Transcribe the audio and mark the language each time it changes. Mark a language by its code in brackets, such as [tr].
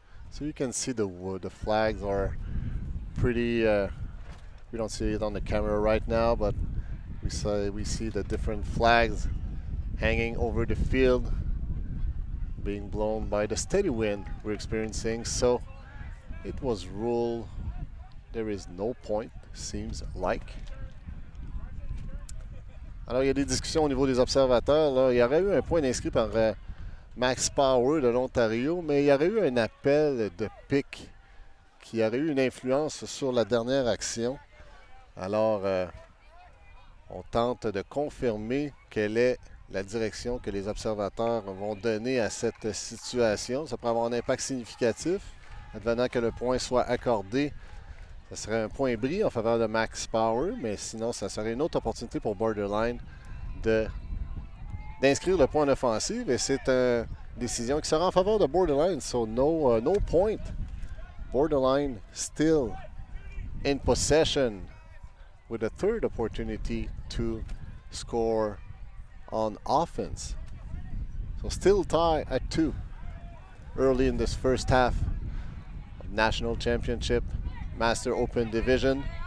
[en] So you can see the flags are pretty, we don't see it on the camera right now, but we see the different flags hanging over the field, being blown by the steady wind we're experiencing. So it was ruled there is no point, seems like. [fr] Alors il y a des discussions au niveau des observateurs. Là. Il y aurait eu un point inscrit par Max Power de l'Ontario, mais il y aurait eu un appel de pick qui aurait eu une influence sur la dernière action. Alors on tente de confirmer quelle est la direction que les observateurs vont donner à cette situation. Ça pourrait avoir un impact significatif. advenant que le point soit accordé. Ce serait un point bris en faveur de Max Power, mais sinon, ça serait une autre opportunité pour Borderline d'inscrire le point en offensive. Et c'est une décision qui sera en faveur de Borderline. [en] So no point. Borderline still in possession with a third opportunity to score on offense. So still tie at 2 early in this first half of National Championship Master Open Division.